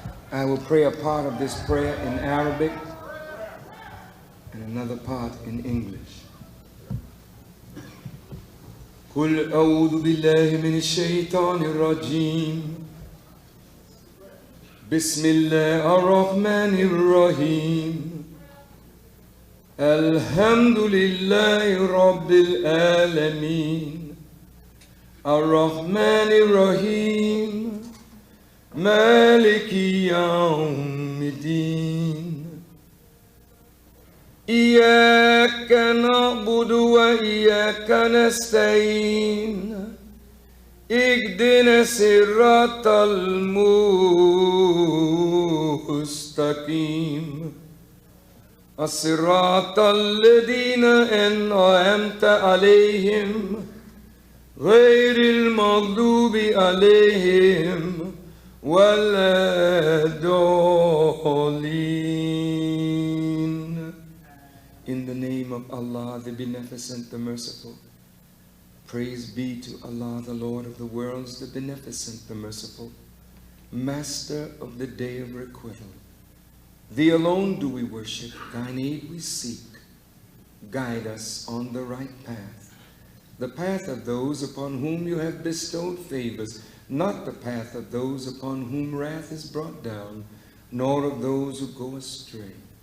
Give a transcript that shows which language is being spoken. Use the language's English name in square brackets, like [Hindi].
[English] I will pray a part of this prayer in Arabic and another part in English. [Arabic] قل أعوذ بالله من الشيطان الرجيم بسم الله الرحمن الرحيم الحمد لله رب العالمين الرحمن الرحيم مالك يوم الدين إياك نعبد وإياك نستعين اهدنا الصراط المستقيم الصراط الذين أنعمت عليهم غير المغضوب عليهم ولا الضالين. [English] In the name of Allah, the Beneficent, the Merciful. Praise be to Allah, the Lord of the worlds, the Beneficent, the Merciful, Master of the day of requital. Thee alone do we worship, thine aid we seek. Guide us on the right path, the path of those upon whom you have bestowed favors, not the path of those upon whom wrath is brought down, nor of those who go astray.